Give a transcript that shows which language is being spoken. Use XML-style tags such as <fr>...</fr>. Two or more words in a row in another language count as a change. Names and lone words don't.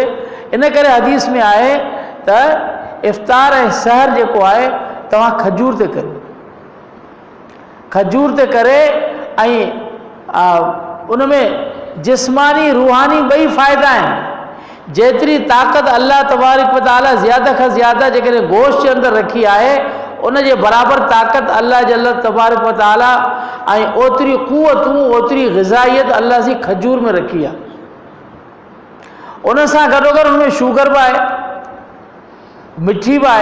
<sd>इन करे हदीस में आहे त इफ़्तार ऐं सहर जेको आहे तव्हां खजूर ते करियो, खजूर ते करे ऐं उन में जिस्मानी रूहानी ॿई फ़ाइदा आहिनि। जेतिरी ताक़त</sd> <ar>الله تبارك وتعالى</ar> <sd>ज़्यादा खां ज़्यादा जेकॾहिं गोश्त जे अंदरि रखी आहे, उन जे बराबरि ताक़त</sd> <ar>الله جل تبارك وتعالى</ar> <sd>ऐं ओतिरी क़ुवतूं, ओतिरी ग़िज़ाइयत अल्लाह जी खजूर में रखी आहे। उन सां गॾोगॾु हुन में शुगर बि आहे, मिठी बि आहे।</sd>